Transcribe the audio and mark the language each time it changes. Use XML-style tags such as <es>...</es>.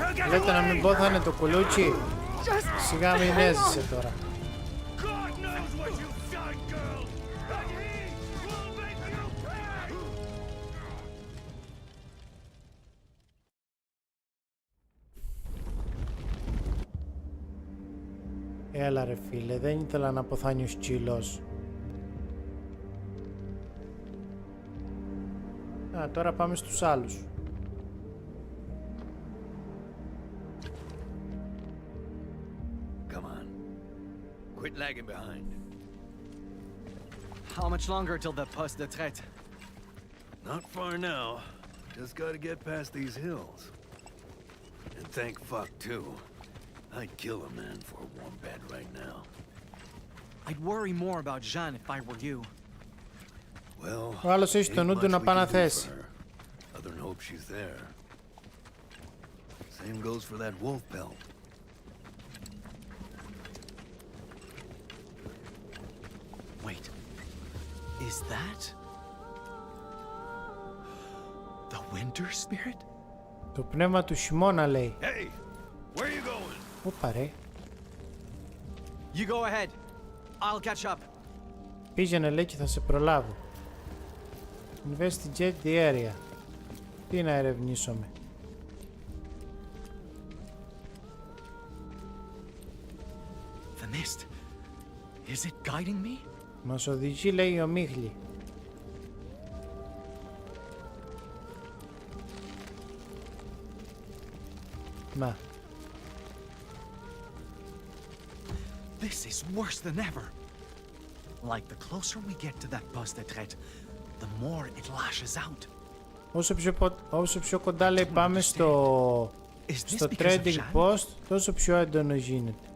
<el>Λέτε να μην πόθανε το κουλούτσι. Σιγά μην έζησε τώρα.</el> <en>knows what you've done, girl, and he will make you pay!</en> <el>Έλα ρε φίλε, δεν ήθελα να αποθάνει ο σκύλος. Τώρα πάμε στους άλλους.</el> <en>Come on. Quit lagging behind. How much longer till the poste de traite? Not far now. Just gotta get past these hills. And thank fuck, too. I'd kill a man for a warm bed right now. I'd worry more about Jeanne if I were you. Well,</en> <el>Ο άλλος έχει στο νου του να πάει να θέσει.</el> <en>Other than hope she's there. Same goes for that wolf pelt. Wait, is that the winter spirit?</en> <el>Το πνεύμα του χειμώνα λέει.</el> <en>Hey, where are you going?</en> <el>Πού παρέ?</el> <en>You go ahead. I'll catch up.</en> <el>Πήγαινε λέει και θα σε προλάβω.</el> <en>Investigate the area.</en> <el>Τι να ερευνήσουμε?</el> <en>The mist. Is it guiding me?</en> <el>Μας οδηγεί λέει η ομίχλη. Να.</el> <en>This is worse than ever. Like the closer we get to that poste de traite, the more it lashes out.</en> <el>Όσο πιο κοντά λέει πάμε στο trading post, τόσο πιο έντονο γίνεται.</el>